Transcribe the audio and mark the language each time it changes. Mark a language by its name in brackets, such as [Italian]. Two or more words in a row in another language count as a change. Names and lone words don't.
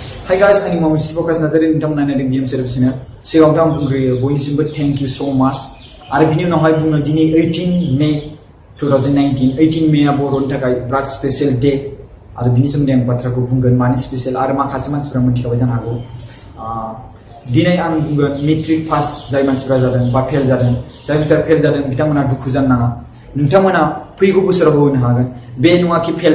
[English] Hi guys, I'm [Bodo] Mohammed Focus Nazarin nonton naidों गेम सर्विसनो सिगाङाव आं बुंग्रोयो बयनिसिमबो [English] thank you so much [Bodo] आरो बिनि उनावहाय बुङो दिनै 18 मे 2019 18 मे आ बर'नि थाखाय बिराद [English] special day [Bodo] आरो बिनि सोमोन्दै आं बाथ्राखौ बुंगोन मानि स्पेशल आरो माखासे मानसिफोरा मिथिखाबाय जानो हागौ दिनै आं बुंगोन मेट्रिक पास जाय मानसिफोरा जादों बा फेल जादों जायफोरा फेल जादों बिथांमोना दुखु जानो नाङा नोंथांमोना फैगौ बोसोराव होनो हागोन बे नङा कि फेल